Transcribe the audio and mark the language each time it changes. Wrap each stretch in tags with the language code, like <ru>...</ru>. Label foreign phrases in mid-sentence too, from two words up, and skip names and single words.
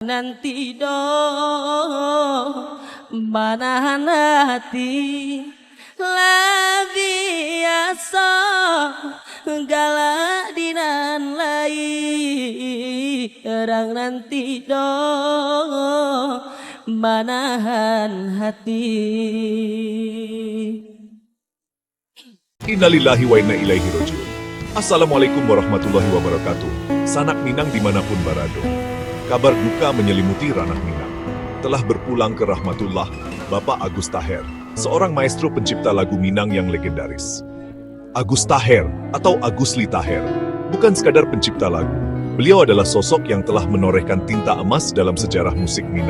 <min>Nanti manahan hati lebih biasa galak dinan lai orang nanti manahan hati.</min> <ar>إنا لله وإنا إليه راجعون. السلام عليكم ورحمة الله وبركاته.</ar> <id>Sanak Minang dimanapun berada. Kabar duka menyelimuti ranah Minang. Telah berpulang ke rahmatullah Bapak Agus Taher, seorang maestro pencipta lagu Minang yang legendaris. Agus Taher atau Agusli Taher bukan sekadar pencipta lagu. Beliau adalah sosok yang telah menorehkan tinta emas dalam sejarah musik Minang.</id>